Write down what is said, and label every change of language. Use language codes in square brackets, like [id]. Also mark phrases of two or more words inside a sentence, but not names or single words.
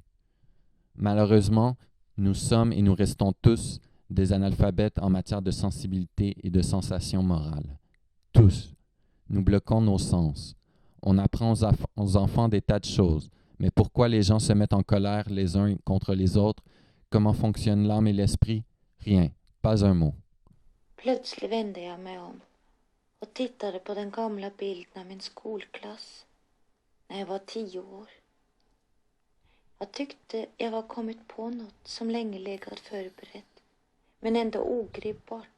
[fr] Malheureusement, nous sommes et nous restons tous des analphabètes en matière de sensibilité et de sensation morale. Tous. Nous bloquons nos sens. On apprend aux enfants des tas de choses. Mais pourquoi les gens se mettent en colère les uns contre les autres? Comment fonctionnent l'âme et l'esprit? Rien. Pas un mot. [sv] Plötsligt vände jag mig om och tittade på den gamla bilden av min skolklass när jag var 10 år. Jag tyckte jag var kommit på något som länge legat förberett, men ändå ogripbart.